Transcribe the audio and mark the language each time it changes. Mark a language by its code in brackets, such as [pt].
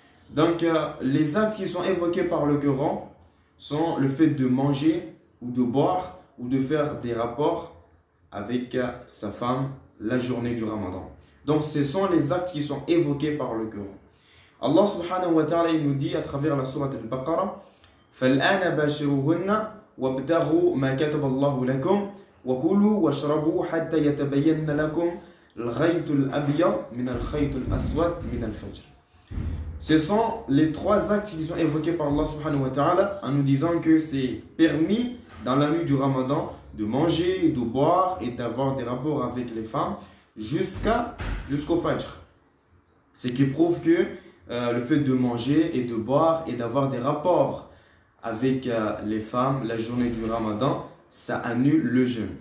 [fr] Donc, les actes qui sont évoqués par le Coran sont le fait de manger ou de boire ou de faire des rapports avec sa femme la journée du Ramadan. Donc, ce sont les actes qui sont évoqués par le Coran. Allah subhanahu wa ta'ala nous dit à travers la sourate Al-Baqarah [ar] فَالْآنَ بَاشِرُوهُنَّ وَابْتَغُوا مَا كَتَبَ اللَّهُ لَكُمْ وَكُلُوا وَاشْرَبُوا حَتَّى يَتَبَيَّنَّ لَكُمْ الْخَيْطُ الْأَبْيَضُ مِنَ الْخَيْطِ الْأَسْوَدِ مِنَ الْفَجْرِ. [fr] Ce sont les 3 actes qui sont évoqués par Allah subhanahu wa ta'ala en nous disant que c'est permis dans la nuit du Ramadan de manger, de boire et d'avoir des rapports avec les femmes jusqu'au Fajr. Ce qui prouve que le fait de manger et de boire et d'avoir des rapports avec les femmes la journée du Ramadan, ça annule le jeûne.